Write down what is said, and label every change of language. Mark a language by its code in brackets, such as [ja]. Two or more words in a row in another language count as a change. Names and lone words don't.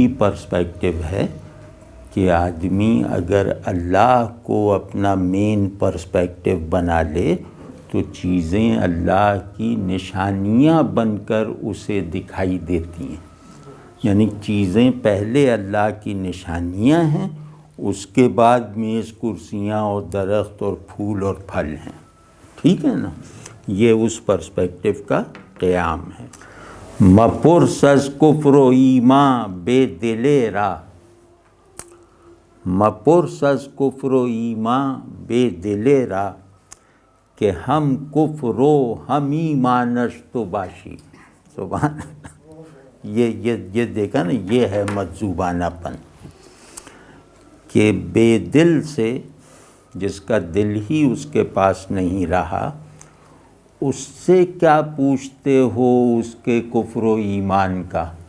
[ur] پرسپیکٹو ہے کہ آدمی اگر اللہ کو اپنا [en] main perspective [ur] بنا لے تو چیزیں اللہ کی نشانیاں بن کر اسے دکھائی دیتی ہیں، یعنی چیزیں پہلے اللہ کی نشانیاں ہیں، اس کے بعد میز کرسیاں اور درخت اور پھول اور پھل ہیں، ٹھیک ہے نا؟ یہ اس پرسپیکٹو کا قیام ہے۔ [fa] مپرس از کفر و ایمان بے دلے را، مپرس از کفر و ایمان بے دلے را، کہ ہم کفر و ہم ایمانش تو باشی۔ [ur] سبحان یہ دیکھا نا، یہ ہے مجذوبانہ پن، کہ بے دل سے، جس کا دل ہی اس کے پاس نہیں رہا، اس سے کیا پوچھتے ہو اس کے کفر و ایمان کا؟